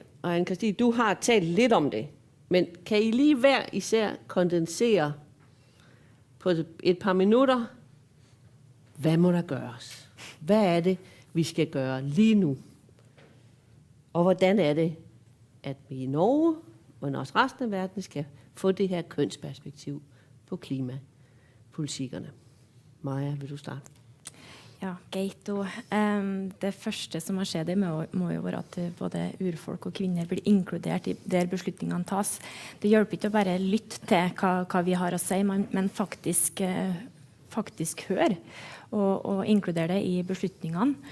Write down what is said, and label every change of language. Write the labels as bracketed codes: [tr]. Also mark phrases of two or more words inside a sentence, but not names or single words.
[da] Og Anne-Christine, du har talt lidt om det. Men kan I lige hver især kondensere på et par minutter, hvad må der gøres? Hvad er det, vi skal gøre lige nu? Og hvordan er det, at vi i Norge, men også resten af verden, skal få det her kønsperspektiv på klimapolitikkerne? Maja, vil du starte? Ja, Geito. [no] Det første som må skje, det må jo være at både urfolk og kvinner blir inkludert i der beslutningene tas. Det hjelper ikke å bare lytte til hva vi har å si, men faktisk høre og inkludere det i beslutningene.